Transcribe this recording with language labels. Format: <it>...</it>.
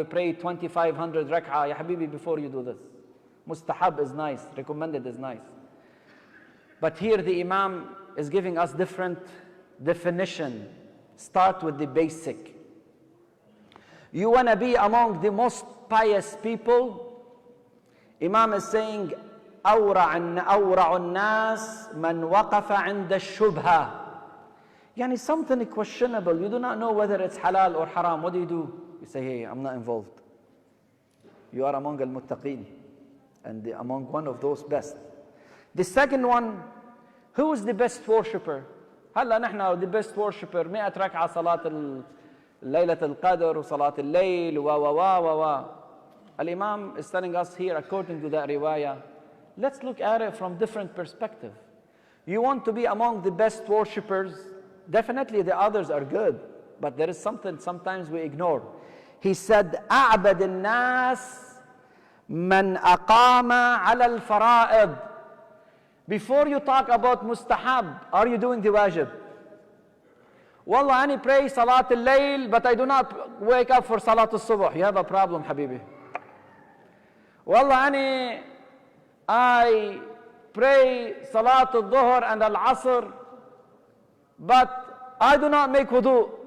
<en>We pray 2,500 rak'ah. Ya Habibi, before you do this. Mustahab is nice, recommended is nice. But here the Imam is giving us different definition. Start with the basic. You want to be among the most pious people? Imam is saying,</en> <ar>أورع الناس من وقف عند الشبهة.</ar> <en>Yani something questionable. You do not know whether it's halal or haram. What do? You say, hey, I'm not involved. You are among al-muttaqeen and among one of those best. The second one, who is the best worshipper?</en> <ar>هلا نحن</ar> <en>the best worshipper</en> <ar>100 ركعة صلاة ليلة القدر وصلاة الليل و.</ar> <en>Al-Imam is telling us here, according to that riwayah, let's look at it from different perspective. You want to be among the best worshippers? Definitely the others are good, but there is something sometimes we ignore. He said,</en> <ar>أعبد الناس من أقام على الفرائض.</ar> <en>Before you talk about mustahab, are you doing the wajib? Wallah, I pray salat al-layl, but I do not wake up for salat al-subh. You have a problem, habibi. Wallah, I pray salat al-dhuhr and al-asr, but I do not make wudu.</en>